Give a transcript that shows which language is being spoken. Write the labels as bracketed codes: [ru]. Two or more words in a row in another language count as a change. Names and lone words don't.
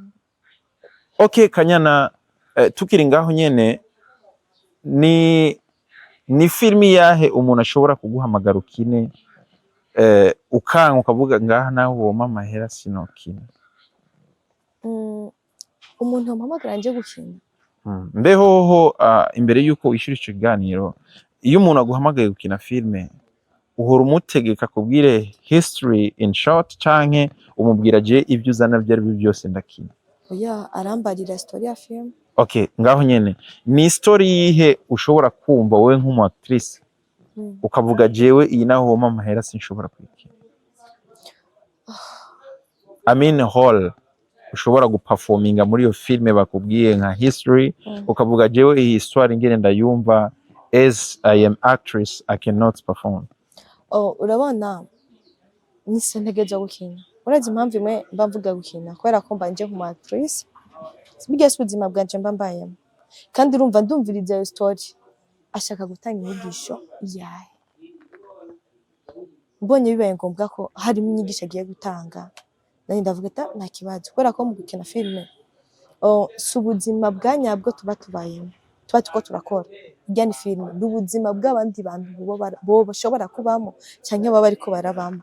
[rn] Okay, Kanyana tukiri ngaho nyene ni filme yahe umuntu ashobora kuguhamagara ukine ukanka ukavuga ngaha naho woma amahera sinokina? Umuntu wampamagara nje gukina mbehoho imbere yuko wishyura ico kiganiro iyo umuntu aguhamagaye gukina filme uhora umutegeka kubwire [en] history in short [rn] canke umubwira je ibyo uzana byari byose ndakina? Oya arambarira story ya film. Okay, ngaho nyene ni story yihe ushobora kumva wowe nk'umu actrice ukavuga jewe iyi naho woma amahera sinshobora kwikina? [en] I mean whole [rn] ushobora guperforminga muri iyo filme bakubwiye nka history ukavuga jewe iyi histoire ngene ndayumva [en] as I am actress I cannot perform. [rn] Urabona nise ntegereje gukina, urazi impamvu imwe mba mvuga gukina kubera ko mba nje nk'umu actrice bigiye ubuzima bwanje mba mbayemo, kandi urumva ndumviriza iyo story ashaka gutanga inyigisho yahe, mbonye bibaye ngombwa ko harimo inyigisho agiye gutanga nanjye ndavuga ati nta kibazo, kubera ko mu gukina filime si ubuzima bwa nyabwo tuba tubayemo, tuba turiko turakora irya ni filime, ni ubuzima bw'abandi bantu bo bashobora kubamo cyangwa baba bariko barabamo.